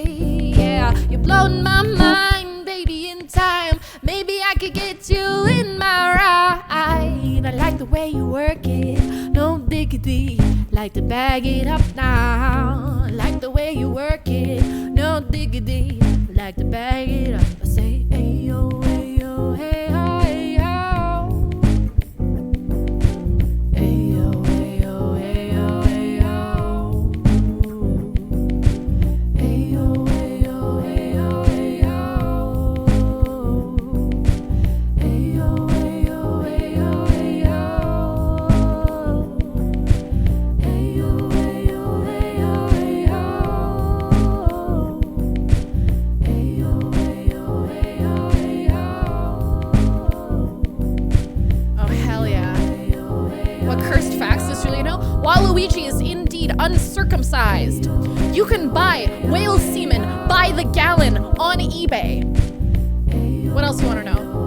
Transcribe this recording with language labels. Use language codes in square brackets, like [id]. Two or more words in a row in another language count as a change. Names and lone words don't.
[en] Yeah, you're blowing my mind, baby, in time. Maybe I could get you in my ride. I like the way you work it, no diggity. Like to bag it up now. I like the way you work it, no diggity. Like like to bag it up. I say, ayo, ayo, hey, ho, hey, ho. Ayo, ayo, ayo, ayo. Ayo, ayo, ayo, ayo. Ayo, ayo, ayo, ayo. Ayo, ayo, ayo, ayo. Ayo, ayo, ayo, ayo. Oh, hell yeah. What cursed facts does Julia know? Waluigi is indeed uncircumcised. You can buy whale semen by the gallon on eBay. What else you want to know?